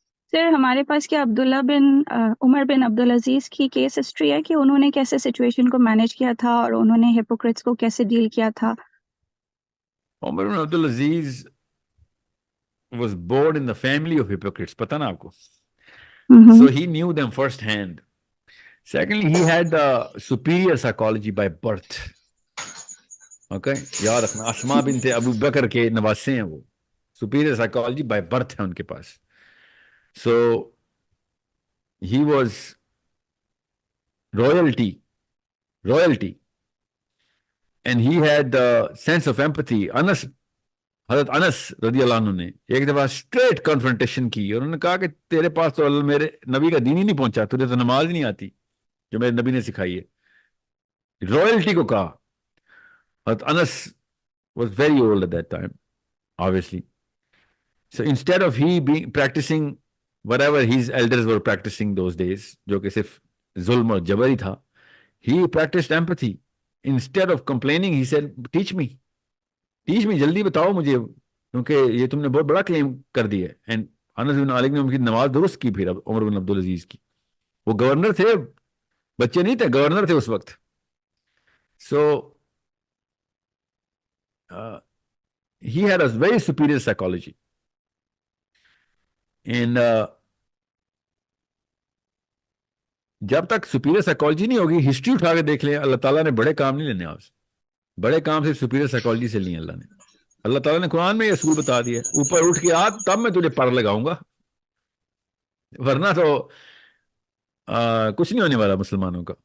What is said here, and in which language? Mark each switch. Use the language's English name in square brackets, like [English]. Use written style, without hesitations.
[Hindi] Sir हमारे पास क्या उमर बिन अब्दुल अजीज की केस हिस्ट्री है कि उन्होंने कैसे सिचुएशन को मैनेज किया था और उन्होंने हिपोक्रेट्स को कैसे डील किया था? [English] Umar bin Abdul Aziz was born in the family of hypocrites, [Hindi] पता ना आपको? [English] So he knew them first hand. Secondly, he had the superior psychology by birth. [Hindi] Okay, याद रखना, अस्मा बिन्ते अबू बकर के नवासे हैं वो. [English] Superior psychology by birth [Hindi] है उनके पास. [English] So he was royalty, and he had the sense of empathy. [Hindi] हज़रत अनस रज़ी अल्लाह अन्हु ने एक दफा स्ट्रेट कन्फ्रंटेशन की और उन्होंने कहा कि तेरे पास तो मेरे नबी का दीन ही नहीं पहुंचा, तुझे तो नमाज नहीं आती जो मेरे नबी ने सिखाई है. रॉयल्टी को कहा. [English] हज़रत Anas was very old at that time, obviously. So instead of he being practicing whatever his elders were practicing those days, [Hindi] जो कि सिर्फ जुल्म और जबर ही था, [English] he practiced empathy. Instead of complaining, he said, teach me, [Hindi] जल्दी बताओ मुझे, क्योंकि ये तुमने बहुत बड़ा क्लेम कर दिया. एंड अनस बिन मालिक ने उनकी नमाज दुरुस्त की. फिर उमर बिन अब्दुल अजीज की, वो गवर्नर थे, बच्चे नहीं थे, गवर्नर थे उस वक्त. [English] So he had a very superior psychology. [Hindi] And जब तक सुपीरियर साइकोलॉजी नहीं होगी, हिस्ट्री उठा के देख लें, अल्लाह ताला ने बड़े काम नहीं लेने आपसे. बड़े काम सिर्फ सुपीरियर साइकोलॉजी से लिए अल्लाह ने. अल्लाह ताला ने कुरान में ये असूल बता दिया, ऊपर उठ के आ तब मैं तुझे पर लगाऊंगा, वरना तो कुछ नहीं होने वाला मुसलमानों का.